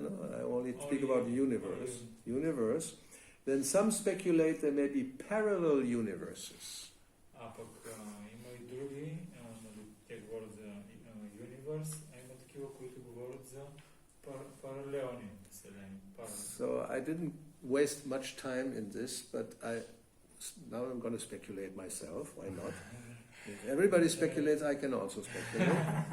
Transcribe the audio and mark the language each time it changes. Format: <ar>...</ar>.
<en>No, I only speak about universe. Then some speculate there may be parallel universes.</en> <bg>А пък има и други, те говорят за universe, а има такива, които говорят за паралелни вселени.</bg> <en>So I didn't waste much time in this, but now I'm going to speculate myself. Why not? If everybody speculates, I can also speculate.</en>